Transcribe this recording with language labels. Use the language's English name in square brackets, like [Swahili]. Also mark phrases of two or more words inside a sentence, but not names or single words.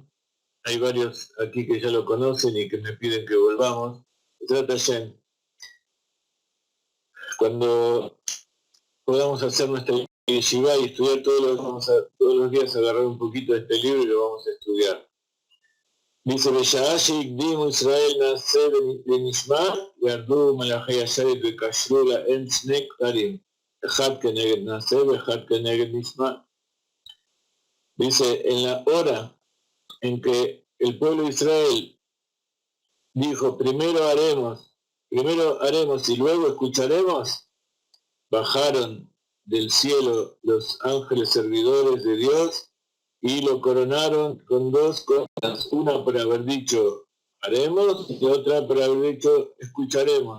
[Spanish] Hay varios aquí que ya lo conocen y que me piden que volvamos. Trata Hashem. Cuando podamos hacer nuestra yeshiva y estudiar todos los días agarrar un poquito de este libro y lo vamos a estudiar. Dice, [Hebrew] בשעה שהקדימו ישראל נעשה ונשמע, ירדו מלאכי השרת וקשרו להם שני כתרים, אחד כנגד נעשה ואחד כנגד נשמע. [Spanish] Dice, en la hora en que el pueblo de Israel dijo, primero haremos y luego escucharemos, bajaron del cielo los ángeles servidores de Dios y lo coronaron con dos coronas, una por haber dicho haremos y otra por haber dicho escucharemos.